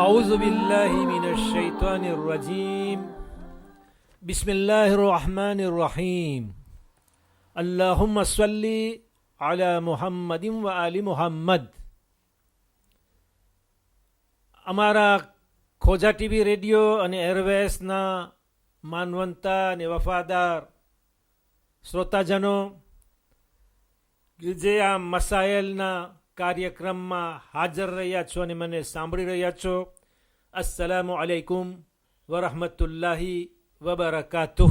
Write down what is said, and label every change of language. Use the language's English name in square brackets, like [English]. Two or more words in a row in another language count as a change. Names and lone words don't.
[Arabic] أعوذ بالله من الشيطان الرجيم بسم الله الرحمن الرحيم اللهم صل على محمد وآل محمد. [Gujarati] અમારા ખોજા ટીવી રેડિયો અને એરવેસના માનવંતા અને વફાદાર શ્રોતાજનો જે આ મસાઇલના કાર્યક્રમમાં હાજર રહ્યા છો અને મને સાંભળી રહ્યા છો, [Arabic] السلام عليكم ورحمة الله وبركاته.